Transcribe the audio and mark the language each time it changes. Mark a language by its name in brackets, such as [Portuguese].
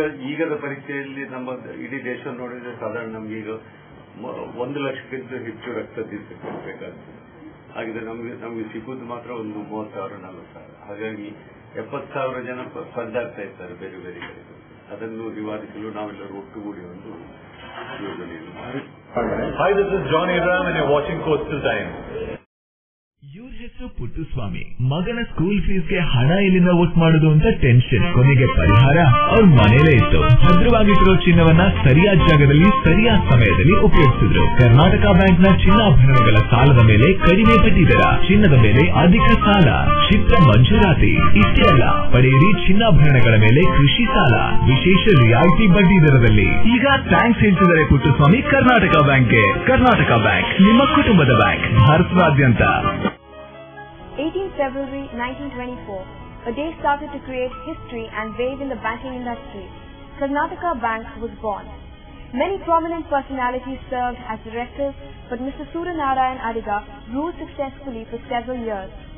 [Kannada] ಈಗದ ಪರಿಸ್ಥಿತಿಯಲ್ಲಿ ನಮ್ಮ ಇಡೀ ದೇಶ ನೋಡಿದ್ರೆ ಸಾಧಾರಣ ನಮ್ಗೀಗ 1 ಲಕ್ಷಕ್ಕಿಂತ ಹೆಚ್ಚು ರಕ್ತ ಬೇಕಾಗ್ತದೆ. ಹಾಗಿದ್ರೆ ನಮ್ಗೆ ಸಿಗುವುದು ಮಾತ್ರ ಒಂದು 30,000-40,000. ಹಾಗಾಗಿ 70,000 ಜನ ಸ್ಪರ್ಧಾಗ್ತಾ ಇರ್ತಾರೆ ಬೇರೆ ಬೇರೆ ಕಡೆ. ಅದನ್ನು ನಿವಾರಿಸಲು ನಾವೆಲ್ಲರೂ ಒಟ್ಟುಗೂಡಿ ಒಂದು ಯೋಜನೆಯನ್ನು. [English] Hi, this is John Abraham and you're watching Coastal Times. [Kannada] ಇವ್ರ ಹೆಸರು ಪುಟ್ಟುಸ್ವಾಮಿ. ಮಗನ ಸ್ಕೂಲ್ ಫೀಸ್ಗೆ ಹಣ ಎಲ್ಲಿಂದ ಒಟ್ಟು ಮಾಡೋದು ಅಂತ ಟೆನ್ಷನ್. ಕೊನೆಗೆ ಪರಿಹಾರ ಅವ್ರ ಮನೇಲೇ ಇತ್ತು. ಭದ್ರವಾಗಿಟ್ಟಿರೋ ಚಿನ್ನವನ್ನ ಸರಿಯಾದ ಜಾಗದಲ್ಲಿ ಸರಿಯಾದ ಸಮಯದಲ್ಲಿ ಉಪಯೋಗಿಸಿದ್ರು. ಕರ್ನಾಟಕ ಬ್ಯಾಂಕ್ನ ಚಿನ್ನಾಭರಣಗಳ ಸಾಲದ ಮೇಲೆ ಕಡಿಮೆ ಬಡ್ಡಿ ದರ, ಚಿನ್ನದ ಮೇಲೆ ಅಧಿಕ ಸಾಲ, ಕ್ಷಿಪ್ರ ಮಂಜೂರಾತಿ. ಇಷ್ಟೇ ಅಲ್ಲ, ಪಡೆಯಿರಿ ಚಿನ್ನಾಭರಣಗಳ ಮೇಲೆ ಕೃಷಿ ಸಾಲ ವಿಶೇಷ ರಿಯಾಯಿತಿ ಬಡ್ಡಿ ದರದಲ್ಲಿ. ಈಗ ಥ್ಯಾಂಕ್ಸ್ ಹೇಳ್ತಿದ್ದಾರೆ ಪುಟ್ಟುಸ್ವಾಮಿ ಕರ್ನಾಟಕ ಬ್ಯಾಂಕ್ಗೆ. ಕರ್ನಾಟಕ ಬ್ಯಾಂಕ್ ನಿಮ್ಮ ಕುಟುಂಬದ ಬ್ಯಾಂಕ್, ಭಾರತದಾದ್ಯಂತ. [English] 18 February 1924, a day started to create history and wave in the banking industry. Karnataka Bank was born. Many prominent personalities served as directors, but Mr. Suryanarayan Adiga ruled successfully for several years.